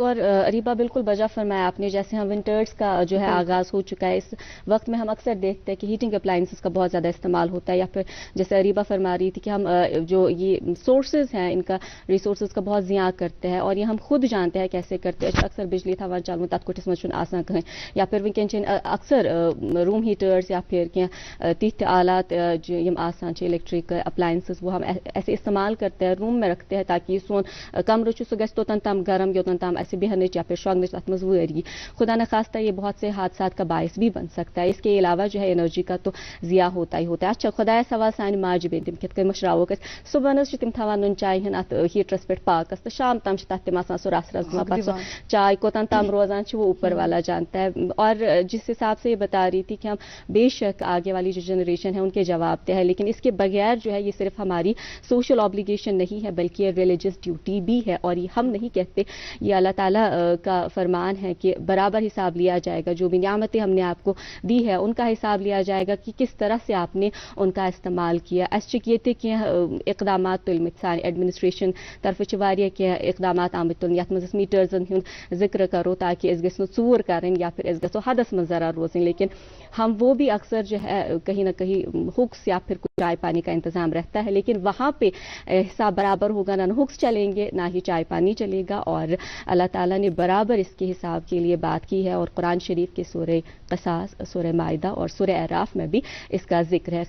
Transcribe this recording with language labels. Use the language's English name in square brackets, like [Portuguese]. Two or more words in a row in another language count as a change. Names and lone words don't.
[Urdu] اور اریبہ بالکل بجا فرمایا آپ نے. جیسے ہم ونٹرز کا جو ہے آغاز ہو چکا ہے، اس وقت میں ہم اکثر دیکھتے ہیں کہ [English] heating appliances [Urdu] کا بہت زیادہ استعمال ہوتا ہے، یا پھر جیسے اریبہ فرما رہی تھی کہ ہم جو یہ سورسز ہیں ان کا، ریسورسز کا بہت ضیاع کرتے ہیں، اور یہ ہم خود جانتے ہیں کیسے کرتے ہیں. [Kashmiri] اکثر بجلی تھاوان چالو تات کوٹس مجھ آسان کہیں، [Urdu] یا پھر [Kashmiri] ونکین اکثر [English] room heaters [Urdu] یا پھر [Kashmiri] کیا تیتھ آلات جو یم آسان [English] electric appliances [Urdu] وہ ہم ایسے استعمال کرتے ہیں، روم میں رکھتے ہیں تاکہ [Kashmiri] سون کمرہ سہ گژھِ توتن تام گرم یوتن تام ایسے بہنچ [Urdu] یا پھر [Kashmiri] شوگنچ تک مز وری. [Urdu] خدا نخواستہ یہ بہت سے حادثات کا باعث بھی بن سکتا ہے. اس کے علاوہ جو ہے انرجی کا تو ضیاع ہوتا ہی ہوتا ہے. [Kashmiri] اچھا خدا سوال سانہ ماجہ بین تم کت کن مشراوک صبح تم تھوان نون چائے ہن ات ہیٹرس پہ پاکس تو شام تام تک تم آسان سہ رس رس پہ سو چائے کوتن تام روزان [Urdu] وہ اوپر والا جانتا ہے. اور جس حساب سے یہ بتا رہی تھی کہ ہم بے شک آگے والی جو جنریشن ہے ان کے جواب دہ ہے، لیکن اس کے بغیر جو ہے یہ صرف ہماری [English] social obligation [Urdu] نہیں ہے بلکہ یہ [English] religious duty [Urdu] بھی ہے. اور یہ ہم نہیں کہتے، یہ اللہ تعالیٰ کا فرمان ہے کہ برابر حساب لیا جائے گا. جو بھی نعمتیں ہم نے آپ کو دی ہے ان کا حساب لیا جائے گا کہ کس طرح سے آپ نے ان کا استعمال کیا. [Kashmiri] اس یہ تہ کی اقدامات تلمت سان ایڈمنسٹریشن طرف کی اقدامات آمت تلن یت مز میٹرزن ہند ذکر کرو تاکہ اس گھس ژور کریں [Urdu] یا پھر [Kashmiri] اس گھو حدس من ذرا روزیں. [Urdu] لیکن ہم وہ بھی اکثر جو ہے کہیں نہ کہیں ہکس یا پھر کچھ چائے پانی کا انتظام رہتا ہے، لیکن وہاں پہ حساب برابر ہوگا، نہ ہکس چلیں گے نہ ہی چائے پانی چلے گا. اور اللہ تعالیٰ نے برابر اس کے حساب کے لیے بات کی ہے، اور قرآن شریف کے سورہ قصاص، سورہ مائدہ اور سورہ اعراف میں بھی اس کا ذکر ہے.